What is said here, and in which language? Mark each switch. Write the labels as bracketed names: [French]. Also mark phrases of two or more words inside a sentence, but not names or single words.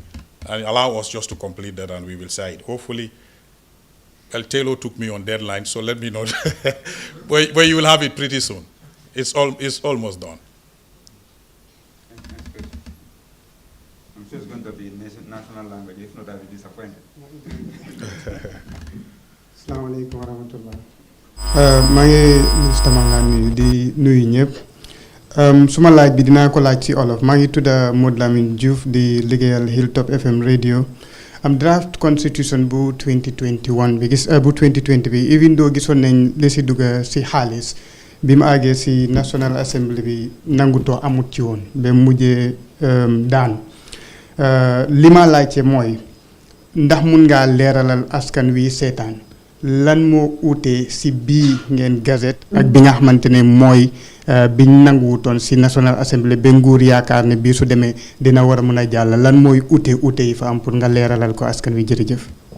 [English] And allow us just to complete that, and we will say it. Hopefully, El Taylor took me on deadline, so let me know. but you will have it pretty soon. It's almost done. I'm sure it's going to be national language. If not, I'll be disappointed. [Arabic] السلام عليكم ورحمة الله. [Wolof] maa ngi ministre maa ngi di nuyu ñëpp suma laaj bi dinaa ko laaj ci olof maa ngi tudda Modou Lamine Diouf di liggéeyal Hilltop FM radio am [English] draft constitution [Wolof] bu 2021 bi bu 2020 bi [English] even though [Wolof] gisoon nañ li si dugga si xaalis bi mu àggee si National Assembly bi nangutoo amut ci woon ba mujjee daan li ma laajte mooy ndax mun ngaa leeralal askan wi seetaan lan moo uute si bii ngeen gazette ak bi nga xamante ne mooy biñ nanguwutoon si National Assembly ba nguur yaakaar ne bii su demee dina war a mën a jàll lan mooy uute yi fa am pour nga leeralal ko askan wi jërëjëf.